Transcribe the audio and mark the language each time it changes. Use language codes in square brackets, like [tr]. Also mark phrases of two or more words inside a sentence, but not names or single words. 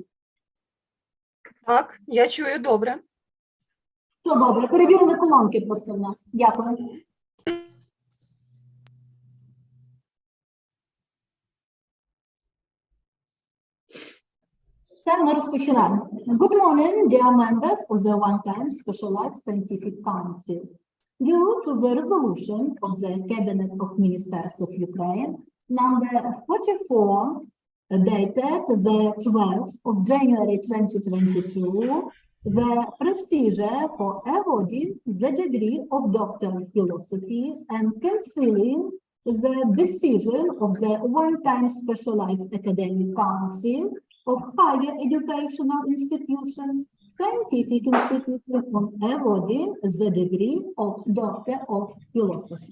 [uk] Так, я чую добре. Все добре, перевірили колонки просто в нас. Дякую. Все, ми розпочинаємо. [en] Good morning, dear members of the one-time specialized scientific council. Due to the resolution of the Cabinet of Ministers of Ukraine, number 44, dated the 12th of January 2022, the procedure for awarding the degree of Doctor of Philosophy and cancelling the decision of the one-time specialized academic council of higher educational institution, scientific institution on awarding the degree of Doctor of Philosophy.